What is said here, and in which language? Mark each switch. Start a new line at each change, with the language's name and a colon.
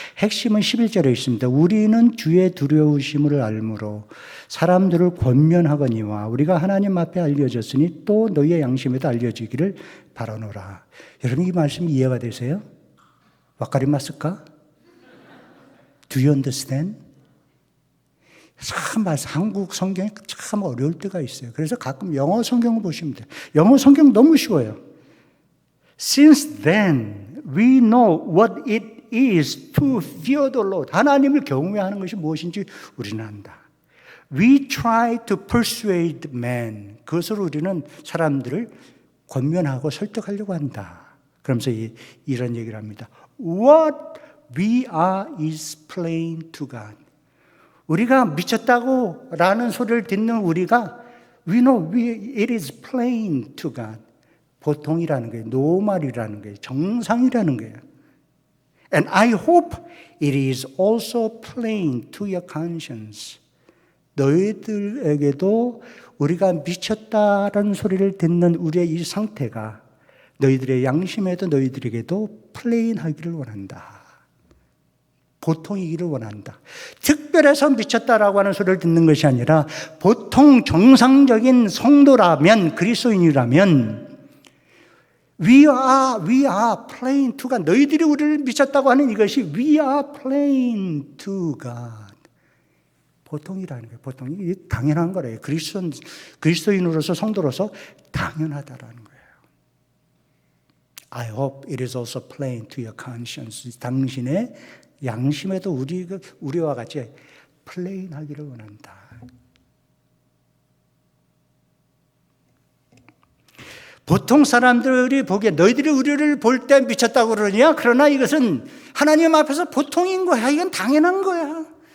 Korean: 핵심은 11절에 있습니다. 우리는 주의 두려우심을 알므로 사람들을 권면하거니와 우리가 하나님 앞에 알려졌으니 또 너희의 양심에도 알려지기를 바라노라. 여러분, 이 말씀이 이해가 되세요?
Japanese: 와카리마스까?
English: Do you understand?
Korean: 참 한국 성경이 참 어려울 때가 있어요. 그래서 가끔 영어 성경을 보시면 돼요. 영어 성경 너무 쉬워요.
English: Since then we know what it is to fear the Lord.
Korean: 하나님을 경외하는 것이 무엇인지 우리는 안다.
English: We try to persuade men.
Korean: 그것으로 우리는 사람들을 권면하고 설득하려고 한다. 그러면서 이런 얘기를 합니다.
English: What we are is plain to God.
Korean: 우리가 미쳤다고 라는 소리를 듣는 우리가
English: we know it is plain to God.
Korean: 보통이라는 거예요. 노말이라는 거예요. 정상이라는 거예요.
English: And I hope it is also plain to your conscience.
Korean: 너희들에게도 우리가 미쳤다라는 소리를 듣는 우리의 이 상태가 너희들의 양심에도 너희들에게도 플레인하기를 원한다. 보통이기를 원한다. 특별해서 미쳤다라고 하는 소리를 듣는 것이 아니라 보통 정상적인 성도라면, 그리스도인이라면
English: we are plain to God.
Korean: 너희들이 우리를 미쳤다고 하는 이것이
English: we are plain to God.
Korean: 보통이라는 거예요. 보통이 당연한 거래요. 그리스도인으로서 성도로서 당연하다라는 거예요.
English: I hope it is also plain to your conscience.
Korean: 당신의 양심에도 우리와 같이 플레인하기를 원한다. 보통 사람들이 보기에 너희들이 우리를 볼 때 미쳤다고 그러냐? 그러나 이것은 하나님 앞에서 보통인 거야. 이건 당연한 거야.